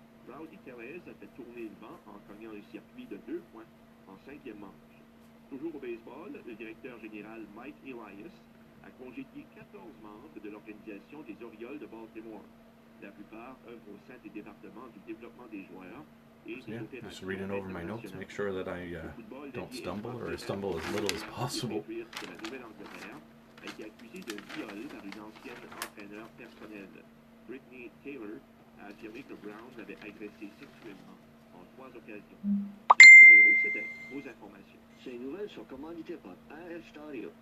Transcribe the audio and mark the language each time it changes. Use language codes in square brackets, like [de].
[fr] Rowdy Tellez a fait tourner le vent en cognant le circuit de 2 points en 5e manche. Toujours au baseball, le directeur général Mike Elias a congédié 14 membres de l'organisation des Orioles de Baltimore. La plupart œuvrent au sein des départements du développement des joueurs et des opérations. [en] Just reading over my notes, make sure that I don't stumble or stumble as little as possible. [fr] De la Nouvelle-Angleterre a été accusé de viol par une ancienne entraîneur personnelle. Brittany Taylor a affirmé que Brown l'avait agressé sexuellement en 3 occasions. Merci Pierrot, c'était vos informations. Ces nouvelles sont commanditées par AF Stereo.